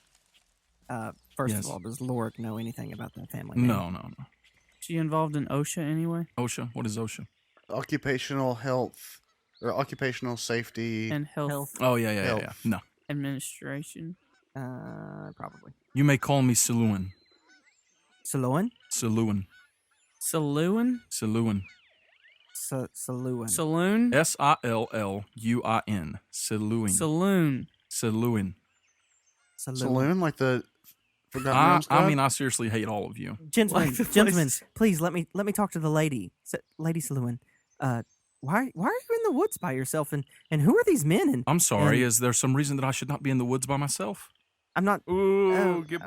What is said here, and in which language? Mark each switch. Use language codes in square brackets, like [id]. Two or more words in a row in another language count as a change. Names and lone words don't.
[en] of all, does Lorik know anything about that family? No. she involved in OSHA anyway? OSHA? What is OSHA? Occupational health or occupational safety. And health, Health. Oh, yeah. Health. No. administration. Probably. You may call me Siluan. Saloon? Siluan. Saloon? Siluan. Saloon. Saloon? Silluin. Siluin. Saloon. Siluin. Saloon, like the Forgotten Realms I Club? mean, I seriously hate all of you. Gentlemen, Like the place- gentlemen, please let me talk to the lady, Lady Saloon. Why are you in the woods by yourself? And who are these men? And I'm sorry. And- Is there some reason that I should not be in the woods by myself? I'm not. Ooh, get